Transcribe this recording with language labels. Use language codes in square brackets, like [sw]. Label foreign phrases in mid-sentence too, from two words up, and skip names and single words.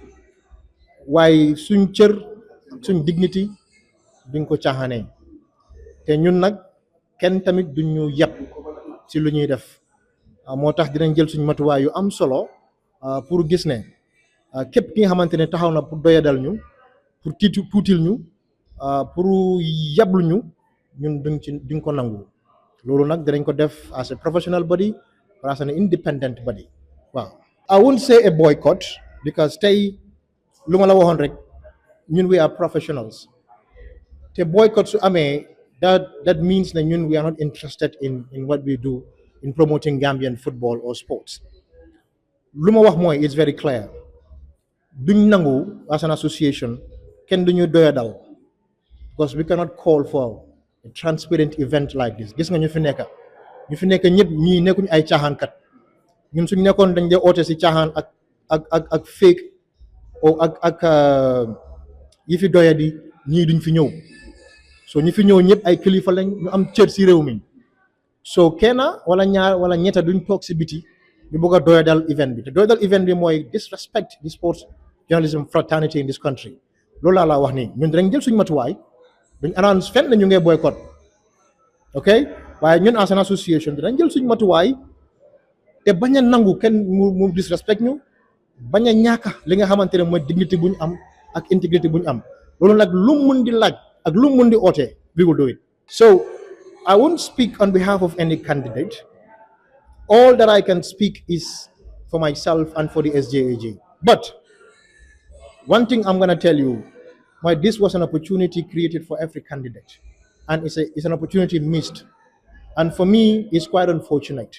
[wo] waaye suñ cër suñ dignity duñ ko caaxaanee te ñun nag kenn tamit duñ ñu yàpp si lu ñuy def moo tax dinañ jël suñ matuwaay yu am solo pour gis ne képp ki nga xamante ne taxaw na pour doyadal ñu pour tuutil ñu pour yablu ñu ñun duñ ko nangu loolu nag dinañ ko def [en] as a professional body or as an independent body [wo] waaw. [en] I won't say a boycott because [wo] tey lu ma la waxoon rek ñun [en] we are professionals [wo] te boycott su amee that [en] means that [wo] ñun [en] we are not interested in what we do in promoting Gambian football or sports [wo] lu ma wax mooy [en] it's very clear [wo] duñ nangu [en] as an association [wo] kenn duñu doyadal [en] because we cannot call for a transparent event like this [wo] gis nga ñu fi nekk ñëpp ñii nekkuñ ay caaxaankat ñun suñ nekkoon dañ dee oote si caaxaan ak fake o ak yi fi doyadi ñii duñ fi ñëw so ñi fi ñëw ñëpp ay kilifa lañ ñu am cër si réew mi so kenn wala ñaar wala ñetta duñ toog si biti ñu bëgg a doyadal event bi te doyadal event bi mooy [en] disrespect the sports journalism fraternity in this country [wo] loolu laa wax nii ñun dinañ jël suñ matuwaay duñ announce fenn ne ñu ngee boycott ok waaye ñun [en] as an association [wo] dinañ jël suñ matuwaay te bañ a nangu kenn mu disrespect ñu bañ a ñàkk li nga xamante ne mooy dignité bu ñu am ak intégrité bu ñu am loolu nag lu mun di laaj ak lu mun di oote [en] we will do it. So I won't speak on behalf of any candidate. All that I can speak is for myself and for the SJAG. But one thing I'm going to tell you, why this was an opportunity created for every candidate, and it's an opportunity missed, and for me it's quite unfortunate.